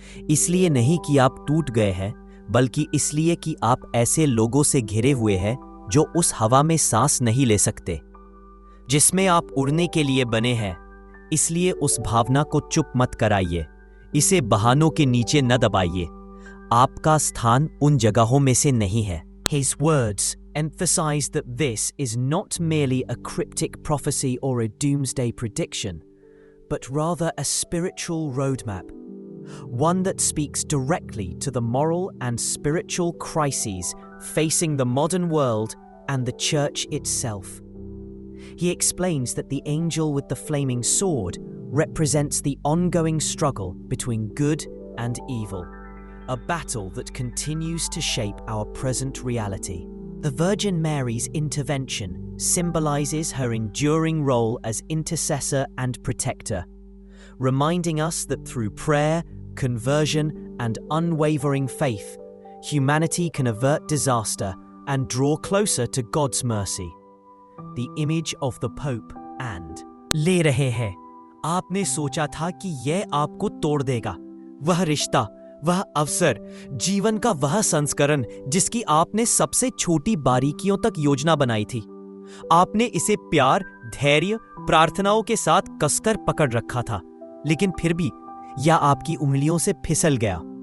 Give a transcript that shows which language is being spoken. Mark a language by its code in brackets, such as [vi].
[hi] इसलिए नहीं कि आप टूट गए हैं, बल्कि इसलिए कि आप ऐसे लोगों से घिरे हुए हैं जो उस हवा में सांस नहीं ले सकते जिसमें आप उड़ने के लिए बने हैं। इसलिए उस भावना को चुप मत कराइए, इसे बहानों के नीचे न दबाइए। आपका स्थान उन जगहों में से नहीं है। [en] His words emphasize that this is not merely a cryptic prophecy or a doomsday prediction, but rather a spiritual roadmap, one that speaks directly to the moral and spiritual crises facing the modern world and the church itself. He explains that the angel with the flaming sword represents the ongoing struggle between good and evil, a battle that continues to shape our present reality. The Virgin Mary's intervention symbolizes her enduring role as intercessor and protector, reminding us that through prayer, conversion, and unwavering faith, humanity can avert disaster and draw closer to God's mercy. The image of the Pope and [hi] ले रहे हैं। आपने सोचा था कि यह आपको तोड़ देगा, वह रिश्ता, वह अवसर, जीवन का वह संस्करण जिसकी आपने सबसे छोटी बारीकियों तक योजना बनाई थी। आपने इसे प्यार, धैर्य, प्रार्थनाओं के साथ कसकर पकड़ रखा था, लेकिन फिर भी यह आपकी उंगलियों से फिसल गया।